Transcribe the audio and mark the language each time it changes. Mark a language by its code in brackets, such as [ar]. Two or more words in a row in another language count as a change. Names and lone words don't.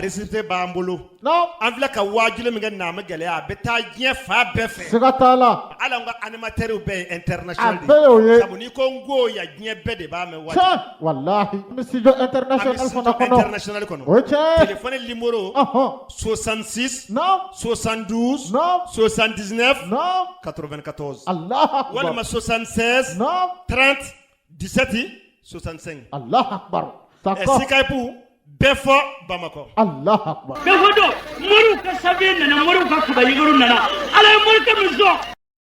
[bm] récité b'an bolo an filɛ ka waajuli min kɛ namu gɛlɛya a bɛ taa diɲɛ fa bɛɛ fɛ siga t'a la hali an ka animateurs bɛɛ ye international de sabu n'i ko n ko ya diɲɛ bɛɛ de b'a mɛn waati wallahi an bɛ [fr] studio international [bm] fana kɔnɔ international kɔnɔ o cɛ [fr] téléphone numéro [bm] 66 72 79 94 [ar] الله أكبر walima 76 نعم 30 17 65 الله أكبر [bm] Skype bɛɛ fɔ Bamako. [ar] الله أكبر [bm] bɛɛ fɔ don moriw ka sabiye nana moriw ka kubalikoro nana ala ye morikɛ min sɔn